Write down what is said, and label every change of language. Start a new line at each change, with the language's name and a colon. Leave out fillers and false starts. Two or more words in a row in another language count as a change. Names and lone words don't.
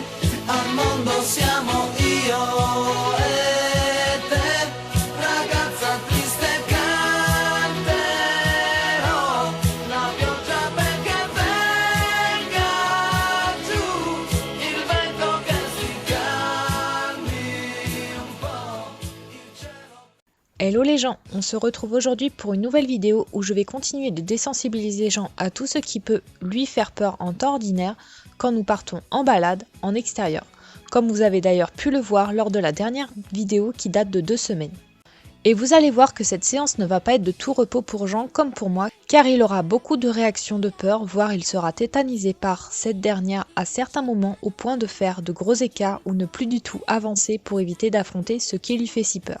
Italian: Al mondo siamo io e te, ragazza triste, canterò la pioggia perché venga giù, il vento che si calmi un po', il cielo.
French: Hello les gens, on se retrouve aujourd'hui pour une nouvelle vidéo où je vais continuer de désensibiliser les gens à tout ce qui peut lui faire peur en temps ordinaire quand nous partons en balade en extérieur, comme vous avez d'ailleurs pu le voir lors de la dernière vidéo qui date de 2 semaines. Et vous allez voir que cette séance ne va pas être de tout repos pour Jean comme pour moi, car il aura beaucoup de réactions de peur, voire il sera tétanisé par cette dernière à certains moments au point de faire de gros écarts ou ne plus du tout avancer pour éviter d'affronter ce qui lui fait si peur.